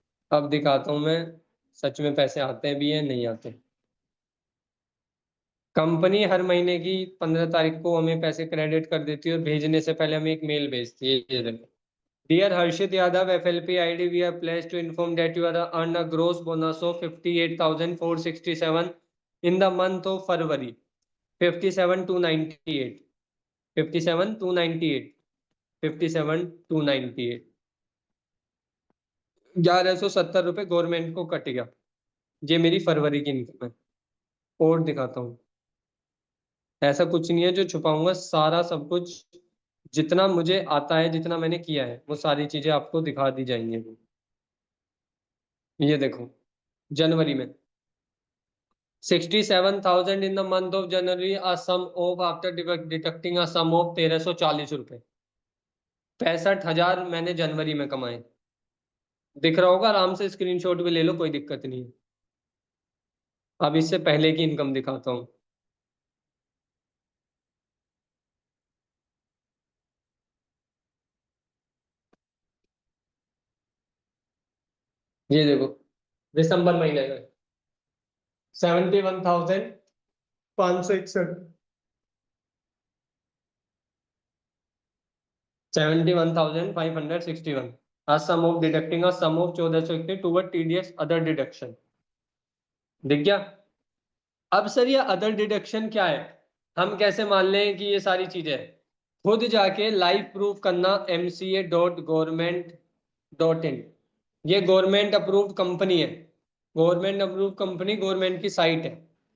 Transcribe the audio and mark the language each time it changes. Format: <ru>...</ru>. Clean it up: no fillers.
<hi>अब दिखाता हूं मैं, सच में पैसे आते भी हैं नहीं आते। कंपनी हर महीने की 15 तारीख को हमें पैसे क्रेडिट कर देती है और भेजने से पहले हमें एक मेल भेजती है, ये देखो।</hi> <en>Dear Harshit Yadav, FLP ID, we are pleased to inform that you are earned a gross bonus of 58,467 in the month of February. 57,298, 57,298, 57,298।</en> <hi>1,170 रुपये गवर्नमेंट को कट गया। ये मेरी फरवरी की इनकम है। और दिखाता हूँ, ऐसा कुछ नहीं है जो छुपाऊंगा, सारा सब कुछ जितना मुझे आता है, जितना मैंने किया है, वो सारी चीजें आपको दिखा दी जाएंगी। ये देखो, जनवरी में</hi> <en>67,000 in the month of January, a sum of after deducting a sum of 1340</en> <hi>रुपए। 65,000 मैंने जनवरी में कमाए। दिख रहा होगा, आराम से स्क्रीनशॉट भी ले लो, कोई दिक्कत नहीं है। अब इससे पहले की इनकम दिखाता हूँ। ये देखो, दिसंबर महीने में</hi> <en>71,561, 71,561, a sum of deducting a sum of 1461 toward TDS other deduction।</en> <hi>दिख गया? अब सर ये अदर डिडक्शन क्या है, हम कैसे मान लें कि ये सारी चीजें हैं? खुद जाके लाइव प्रूफ करना mca.government.in। ये गवर्नमेंट अप्रूव्ड कंपनी है, गवर्नमेंट अप्रूव्ड कंपनी, गवर्नमेंट की साइट है।</hi>